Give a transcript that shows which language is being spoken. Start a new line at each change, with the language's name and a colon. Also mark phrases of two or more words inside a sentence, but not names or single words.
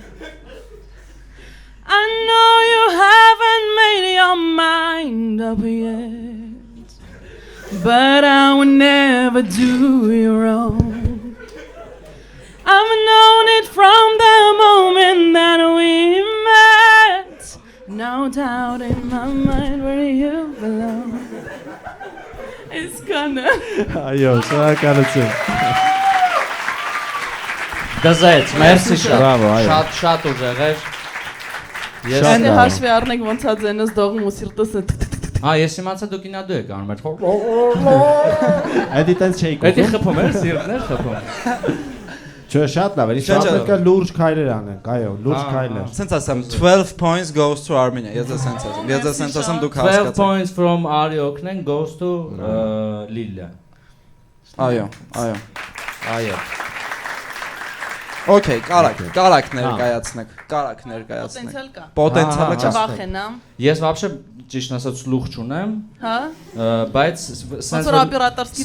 English: I know you haven't made your mind up yet, but I would never do you wrong. I've known it from the moment that we met. No doubt in my mind where you belong. It's gonna.
Armenian: Այո, շնորհակալություն։ Դզեց, մերսի շատ։ Բրավո, այո։ Շատ ուժեղ էր։ Ես Շատ լավ։ Հաշվի առնենք ոնց է ձենս դողում ու սիրտս է։ ես իմացա դուք ինադու եք անում այդ։ Էդի տենց չէի Էդի կոչում։ խփում էր սիրտներ խփում։ Չէ, շատ լավ էր։ Իսկ Շատ պետք է լուրջ քայլեր անենք, այո, լուրջ քայլեր։ Սենց ասեմ
English: 12 points goes to Armenia։
Armenian: Ես սենց ասեմ։ Ես սենց ասեմ դուք 12 հասկացաք։
English: points from Ari Oknen goes to Lilla։
Armenian: Այո, այո։ Այո։ Okay, կարակ ներկայացնեք, կարակ ներկայացնեք։ Պոտենցիալ կա։ Պոտենցիալը կա։ Չվախենամ։ Ես вообще ճիշտ ասած լուխ չունեմ, Հա։ բայց Ոնց որ օպերատորսկի